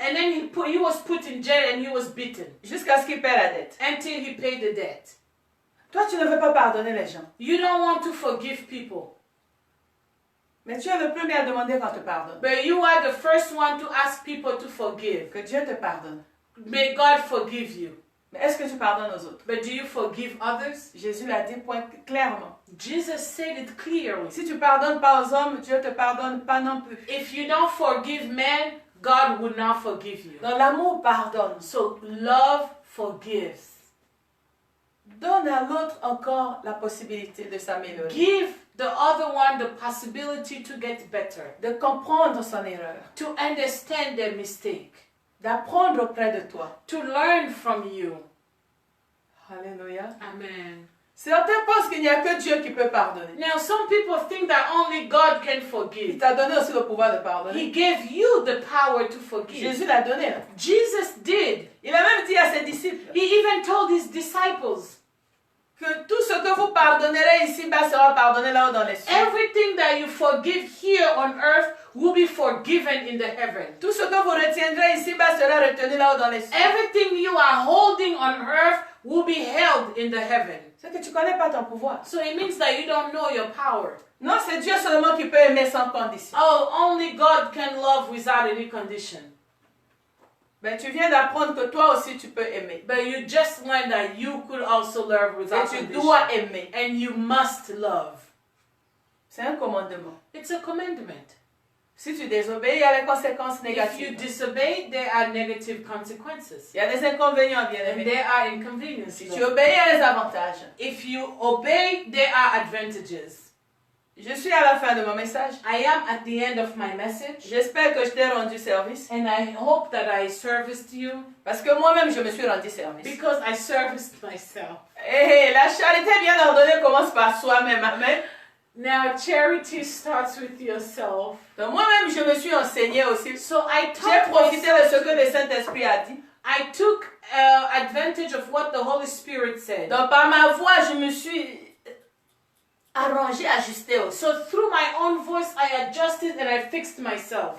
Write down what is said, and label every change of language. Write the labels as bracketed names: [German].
[English] And then he was put in jail and he was beaten [French] Jusqu'à ce qu'il paie la dette. [English] until he paid the debt. [French] Toi, tu ne veux pas pardonner les gens. [English] You don't want to forgive people, [French] Mais tu es le premier à demander qu'on te pardonne. [English] but you are the first one to ask people to forgive. [French] Que Dieu te pardonne. [English] May God forgive you. [French] Mais est-ce que tu pardonnes aux autres? [English] But do you forgive others? [French] Jésus l'a dit clairement. [English] Jesus said it clearly. [French] Si tu pardonnes pas aux hommes, Dieu te pardonne pas non plus. [English] If you don't forgive men, God would not forgive you. [French] Dans l'amour, pardonne. [English] So love forgives. [French] Donne à l'autre encore la possibilité de s'améliorer. [English] Give the other one the possibility to get better, [French] De comprendre son erreur. [English] to understand their mistake. [French] d'apprendre auprès de toi. [English] to learn from you. [French] Alléluia. [English] Amen. [French] Certains pensent qu'il n'y a que Dieu qui peut pardonner. [English] Now, some people think that only God can [French] Il [English] forgive. [French] t'a donné aussi le pouvoir de pardonner. [English] He gave you the power to forgive. [French] Jésus l'a donné. Là. [English] Jesus did. [French] Il a même dit à ses disciples [English] He even told his disciples, [French] que tout ce que vous pardonnerez ici-bas sera pardonné là-haut dans les cieux. [English] everything that you forgive here on earth will be forgiven in the heaven. [French] Tout ce que vous retiendrez ici-bas sera retenu là-haut dans les cieux. [English] Everything you are holding on earth will be held in the heaven. [French] C'est que tu ne connais pas ton pouvoir. [English] So it means that you don't know your power. [French] Non, c'est Dieu seulement qui peut aimer sans condition. [English] Oh, only God can love without any condition. [French] Mais tu viens d'apprendre que toi aussi tu peux aimer. [English] But you just learned that you could also love [French] Et [English] without [French] tu [English] condition. [French] dois aimer. [English] And you must love. [French] C'est un commandement. [English] It's a commandment. [French] Si tu désobéis, il y a les conséquences [English] If you [French] négatives. [English] disobey, there are negative consequences. [French] Il y a des inconvénients, bien [English] And [French] aimés. [English] there are inconveniences. [French] Si tu obéis, il y a les avantages. [English] If you obey, there are advantages. [French] Je suis à la fin de mon message. [English] I am at the end of my message. [French] J'espère que je t'ai rendu service. [English] And I hope that I serviced you [French] Parce que moi-même, je me suis rendu service. [English] because I serviced myself. [French] Et la charité bien ordonnée commence par soi-même. [English] Amen. Now, charity starts with yourself. [French] Donc moi-même, je me suis enseigné aussi. [English] So I [French] J'ai [English] taught [French] profité de ce [English] myself. [French] que le Saint-Esprit a dit. [English] I took advantage of what the Holy Spirit said. [French] Donc par ma voix, je me suis arrangé, ajusté aussi. [English] So through my own voice, I adjusted and I fixed myself.